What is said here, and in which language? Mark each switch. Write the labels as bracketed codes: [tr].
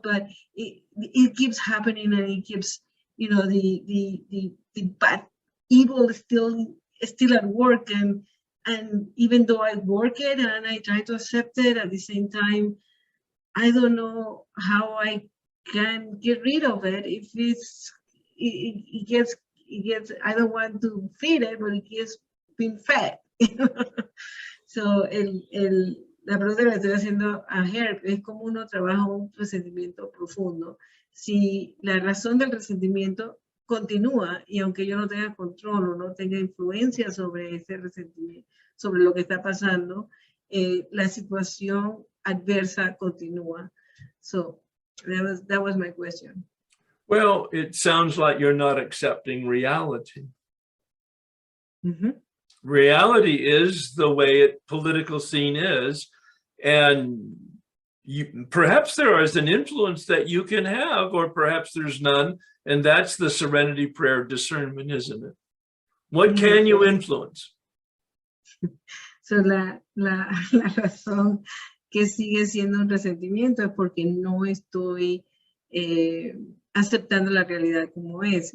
[en] But it keeps happening, and it keeps, you know, the bad evil is still at work, and even though I work it and I try to accept it, at the same time, I don't know how I can get rid of it. If it gets, I don't want to feed it, but it gets been fed. [es] So la pregunta que le estoy haciendo a Herb es cómo uno trabaja un resentimiento profundo. Si la razón del resentimiento continúa y aunque yo no tenga control o no tenga influencia sobre ese resentimiento, sobre lo que está pasando, la situación adversa continúa. [en] So that was my question. well, it sounds like you're not accepting reality. Mm-hmm. Reality is the way it political scene is, and perhaps there is an influence that you can have, or perhaps there's none, and that's the serenity prayer discernment, isn't it? What can you influence? [es] So la razón que sigue siendo un resentimiento es porque no estoy aceptando la realidad como es.